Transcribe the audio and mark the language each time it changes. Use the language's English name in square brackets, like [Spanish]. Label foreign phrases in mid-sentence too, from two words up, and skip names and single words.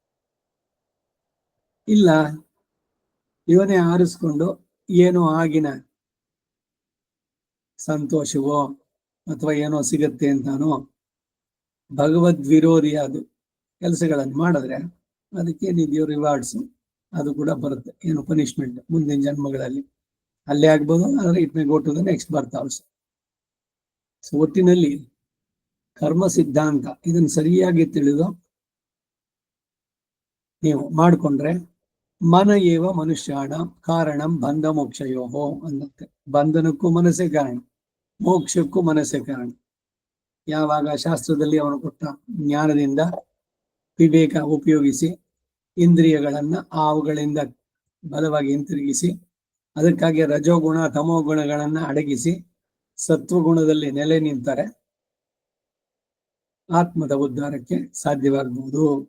[Kannada] ಇಲ್ಲ ಇವನೇ ಆರಿಸ್ಕೊಂಡು ಏನೋ ಆಗಿನ ಸಂತೋಷವೋ ಅಥವಾ ಏನೋ ಸಿಗತ್ತೆ ಅಂತಾನೋ ಭಗವದ್ ವಿರೋಧಿಯಾದ ಕೆಲಸಗಳನ್ನು ಮಾಡಿದ್ರೆ ಅದಕ್ಕೇನಿದೆಯೋ ರಿವಾರ್ಡ್ಸ್ ಅದು ಕೂಡ ಬರುತ್ತೆ. ಏನು ಪನಿಷ್ಮೆಂಟ್ ಮುಂದಿನ ಜನ್ಮಗಳಲ್ಲಿ ಅಲ್ಲೇ ಆಗ್ಬೋದು, ಆದ್ರೆ [English] it may go to the next birth also. [Kannada] ಸೊ ಒಟ್ಟಿನಲ್ಲಿ ಕರ್ಮ ಸಿದ್ಧಾಂತ ಇದನ್ನು ಸರಿಯಾಗಿ ತಿಳಿದು ನೀವು ಮಾಡಿಕೊಂಡ್ರೆ [Sanskrit] ಮನ ಏವ ಮನುಷ್ಯಾಣ ಕಾರಣಂ ಬಂಧ ಮೋಕ್ಷಯೋಹೋ [Kannada] ಅನ್ನತ್ತೆ. ಬಂಧನಕ್ಕೂ ಮನಸ್ಸೇ ಕಾರಣ, ಮೋಕ್ಷಕ್ಕೂ ಮನಸ್ಸೇ ಕಾರಣ. ಯಾವಾಗ ಶಾಸ್ತ್ರದಲ್ಲಿ ಅವನು ಕೊಟ್ಟ ಜ್ಞಾನದಿಂದ ವಿವೇಕ ಉಪಯೋಗಿಸಿ ಇಂದ್ರಿಯಗಳನ್ನ ಅವುಗಳಿಂದ ಬಲವಾಗಿ ಹಿಂತಿರುಗಿಸಿ ಅದಕ್ಕಾಗಿ ರಜೋಗುಣ ತಮೋ ಗುಣಗಳನ್ನ ಅಡಗಿಸಿ ಸತ್ವಗುಣದಲ್ಲಿ ನೆಲೆ ನಿಂತಾರೆ ಆತ್ಮದ ಉದ್ಧಾರಕ್ಕೆ ಸಾಧ್ಯವಾಗಬಹುದು.